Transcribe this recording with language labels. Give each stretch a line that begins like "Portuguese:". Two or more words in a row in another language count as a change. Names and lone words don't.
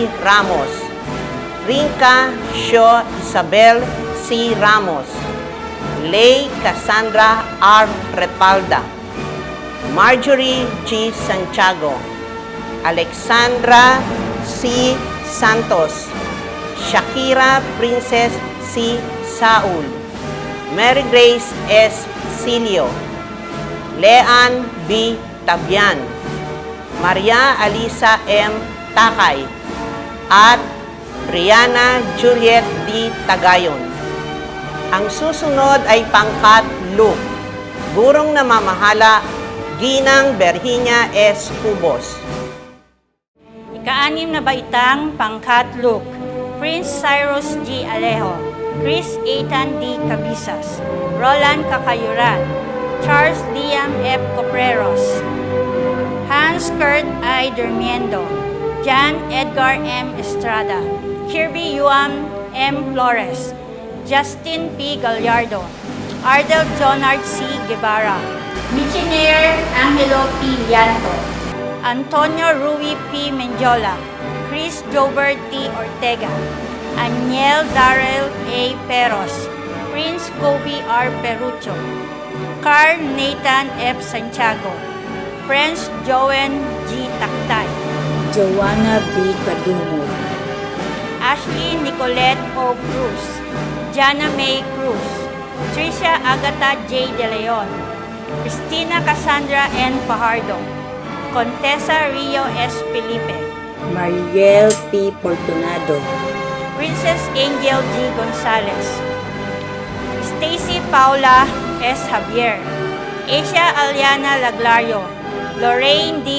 Filipino: Ramos, Rinka Sho Isabel C. Ramos, Lay Cassandra R. Repalda, Marjorie G. Santiago, Alexandra C. Santos, Shakira Princess C. Saul, Mary Grace S. Silio, Leanne B. Tabian, Maria Alisa M. Takay, at Brianna Juliet D. Tagayon. Ang susunod ay pangkat Luke, gurong namamahala, Ginang Berhinya S. Cubos. Ika-6 na baitang pangkat Luke, Prince Cyrus G. Alejo, Chris Ethan D. Cabisas, Roland Kakayuran, Charles Liam F. Copreros, Hans Kurt I. Durmiendo, Jan Edgar M. Estrada, Kirby Yuam M. Flores, Justin P. Gallardo, Ardel Jonard C. Guevara, Michiner Angelo P. Lianto, Antonio Rui P. Menjola, Chris Jobert T. Ortega, Aniel Darrell A. Peros, Prince Kobe R. Perucho, Carl Nathan F. Santiago, French Joen G. Taktay, Joanna B. Kadumo, Ashley Nicolette O. Cruz, Jana May Cruz, Tricia Agata J. De Leon, Christina Cassandra N. Pajardo, Contessa Rio S. Felipe, Mariel P. Fortunado, Princess Angel G. Gonzalez, Stacy Paula S. Javier, Asia Aliana Laglario, Lorraine D.